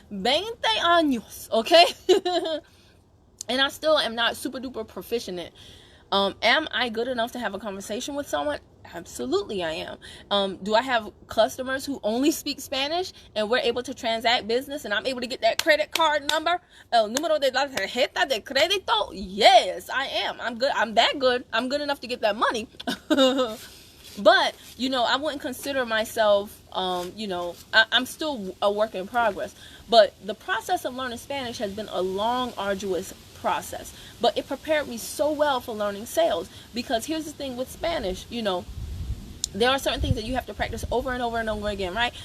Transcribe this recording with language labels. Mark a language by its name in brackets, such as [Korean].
[Spanish] 20 años, [English] okay? And I still am not super duper proficient in it. Am I good enough to have a conversation with someone? Absolutely I am. Do I have customers who only speak Spanish and we're able to transact business and I'm able to get that credit card number? [Spanish] El número de la tarjeta de crédito? [English] Yes, I am. I'm good. I'm that good. I'm good enough to get that money. But, you know, I wouldn't consider myself, you know, I'm still a work in progress. But the process of learning Spanish has been a long, arduous process. But it prepared me so well for learning sales. Because here's the thing with Spanish, you know, there are certain things that you have to practice over and over and over again, right?